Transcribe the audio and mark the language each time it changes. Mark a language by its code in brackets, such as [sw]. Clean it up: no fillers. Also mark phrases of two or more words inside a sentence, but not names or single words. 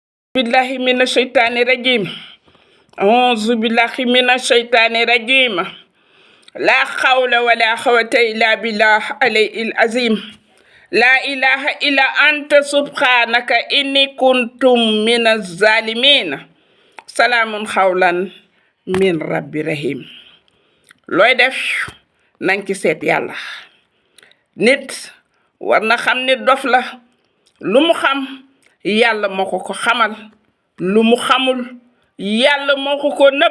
[ar] بالله من الشيطان الرجيم أعوذ بالله من الشيطان الرجيم. لا حول ولا قوة إلا بالله العلي العظيم. لا إله إلا أنت سبحانك إني كنتم من الظالمين. سلام قولا من رب رحيم. [wo] looy def nañ ci seet yàlla. nit war na xam ni dof la. lu mu xam yàlla moo ko xamal. lu mu xamul yàlla moo ko nëbb.